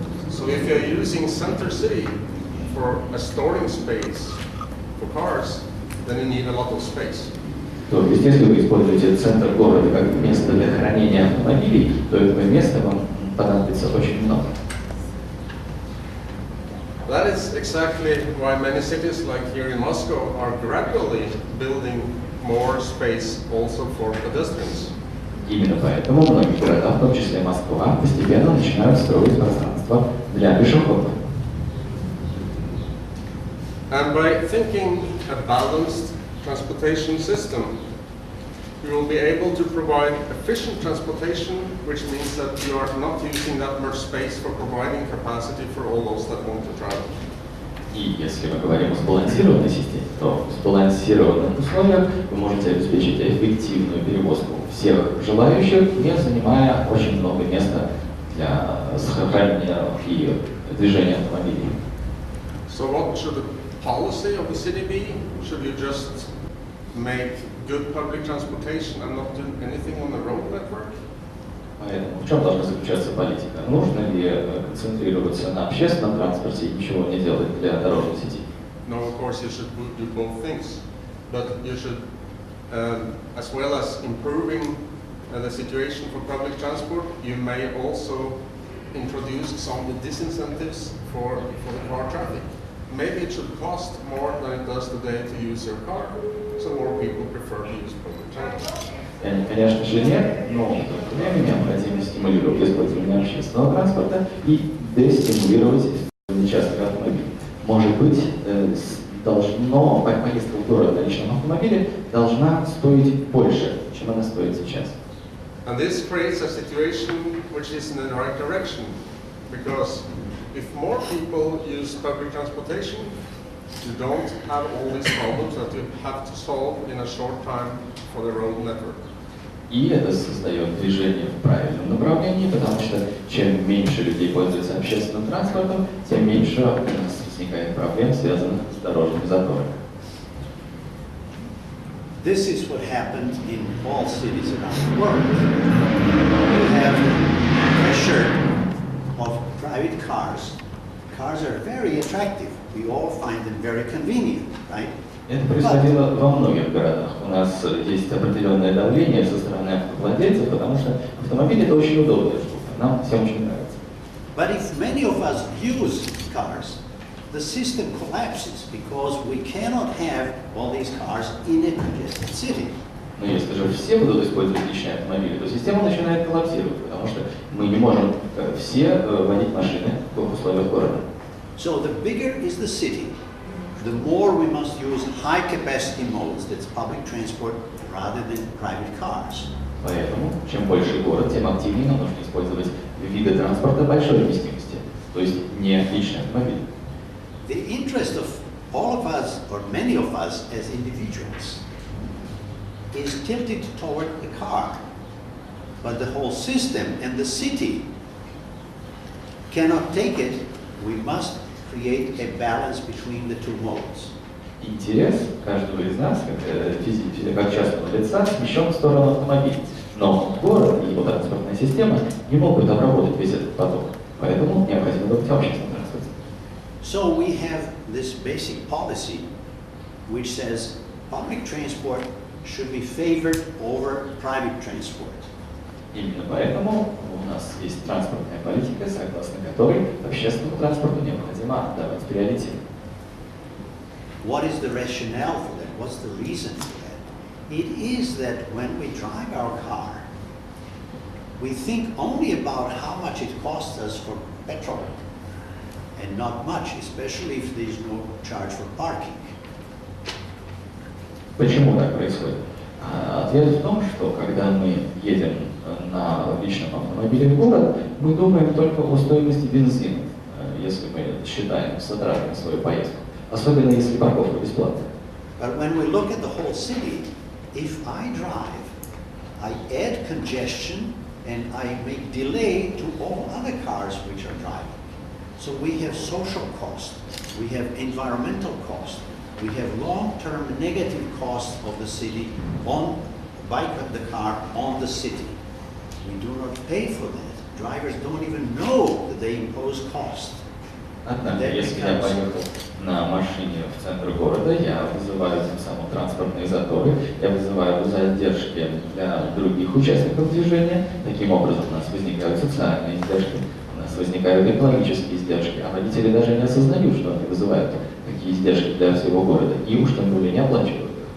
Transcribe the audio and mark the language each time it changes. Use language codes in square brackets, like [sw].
[en] So if you're using center city for a storing space for cars, then you need a lot of space. [ru] То есть, если вы используете центр города как место для хранения автомобилей, то этого места вам понадобится очень много. [en] That is exactly why many cities, like here in Moscow, are gradually building more space also for pedestrians. [ru] Именно поэтому многие города, в том числе Москва, постепенно начинают строить пространство для пешеходов. [en] And by thinking a balanced transportation system, you will be able to provide efficient transportation, which means that you are not using that much space for providing capacity for all those that want to travel. [ru] И если мы говорим о сбалансированной системе, то в сбалансированных условиях вы можете обеспечить эффективную перевозку всех желающих, не занимая очень много места для сохранения и движения автомобилей. [en] So what should the policy of the city be? Should you just make good public transportation and not do anything on the road network? [ru] Поэтому в чем должна заключаться политика? Нужно ли концентрироваться на общественном транспорте и ничего не делать для дорожной сети? [en] No, of course you should do both things, but you should, as well as improving the situation for public transport, you may also introduce some disincentives for the car traffic. Maybe it should cost more than it does today to use your car, so more people prefer to use public transport. [ru] Конечно же нет, но в то же время необходимо стимулировать использование общественного транспорта и дестимулировать использование частных автомобилей. Может быть, поездка в город на личном автомобиле должна стоить больше, чем она стоит сейчас. [en] And this creates a situation which is in the right direction, because if more people use public transportation, you don't have all these problems that you have to solve in a short time for the road network. [ru] И это создает движение в правильном направлении, потому что чем меньше людей пользуются общественным транспортом, тем меньше у нас возникает проблем, связанных с дорожными заторами. [en] This is what happened in all cities around the world. You have pressure of private cars. Cars are very attractive. We all find them very convenient, right? [ru] Это происходило во многих городах. У нас есть определенное давление со стороны автовладельцев, потому что автомобиль это очень удобная штука. Нам всем очень нравится. [en] But if many of us use cars, the system collapses because we cannot have all these cars in a congested city. [ru] Но если же все будут использовать личные автомобили, то система начинает коллапсировать, потому что мы не можем все водить машины в условиях города. [en] So the bigger is the city, the more we must use high-capacity modes, that's public transport, rather than private cars. [ru] Поэтому, чем больше город, тем активнее нам нужно использовать виды транспорта большой вместимости, то есть не личный автомобиль. [en] The interest of all of us, or many of us as individuals, is tilted toward the car. But the whole system and the city cannot take it. We must create a balance between the two modes. [ru] Интерес каждого из нас, как частного лица, смещен в сторону автомобиля. Но город и его транспортная система не могут обработать весь этот поток. Поэтому необходимо думать о общественном транспорте. [en] So we have this basic policy which says public transport should be favored over private transport. [ru] Именно поэтому у нас есть транспортная политика, согласно которой общественному транспорту необходимо отдавать приоритет. [en] What is the rationale for that? What's the reason for that? It is that when we drive our car, we think only about how much it costs us for petrol, and not much, especially if there is no charge for parking. [ru] Почему так происходит? Ответ в том, что когда мы едем на личном автомобиле в город, мы думаем только о стоимости бензина, если мы считаем затраты на свою поездку, особенно если парковка бесплатная. [en] But when we look at the whole city, if I drive, I add congestion and I make delay to all other cars which are driving. So we have social cost, we have environmental cost, we have long-term negative cost of the city on bike of the car on the city. We do not pay for that. Drivers don't even know that they impose cost. [ru] Однако, если я поехал на машине в центр города, я вызываю тем самым транспортные заторы, я вызываю задержки для других участников движения. Таким образом, у нас возникают социальные издержки, у нас возникают экологические издержки, а водители даже не осознают, что они вызывают такие издержки для всего города, и уж тем более не оплачивают.